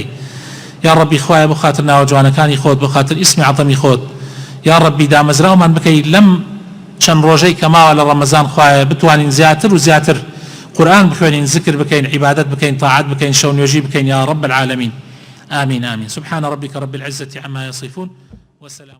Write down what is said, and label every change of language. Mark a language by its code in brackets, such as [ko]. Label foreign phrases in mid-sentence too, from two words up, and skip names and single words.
[ckb] یا ڕەبی خوایە بۆ خاتر ناوجوانەکانی خۆت، بۆ خاتر ئیسمی عەظەمی خۆت، یا ڕەبی دامەزراومان بکەی لەم چەند ڕۆژەی کە ماوە لە ڕەمەزان خوایە بتوانین زیاتر و زیاتر قورآن بخوێنین، ذکر بکەین، عیبادەت بکەین، طاعات بکەین، شەو نوێژی بکەین [ar] یا ڕەب العالەمین. آمين آمين. سبحان ربك رب العزة عما يصفون وسلام.